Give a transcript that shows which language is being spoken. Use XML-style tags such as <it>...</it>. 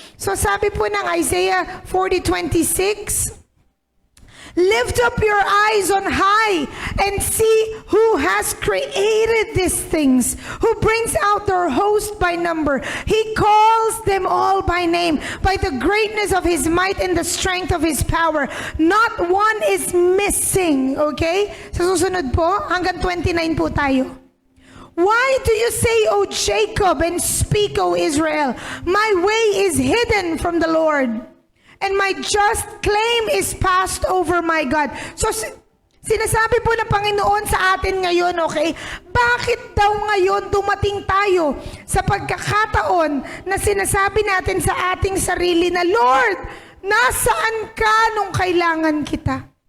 <en>So</en> <tl>sabi po ng</tl> <en>Isaiah 40:26, lift up your eyes on high and see who has created these things, who brings out their host by number. He calls them all by name, by the greatness of His might and the strength of His power. Not one is missing. Okay?</en> <tl>Sa susunod po, hanggang 29 po tayo.</tl> <en>Why do you say, O Jacob, and speak, O Israel, my way is hidden from the Lord, and my just claim is passed over my God.</en> <tl>So, sinasabi po ng Panginoon sa atin ngayon, okay, bakit daw ngayon dumating tayo sa pagkakataon na sinasabi natin sa ating sarili na, Lord, nasaan ka nung kailangan kita?</tl>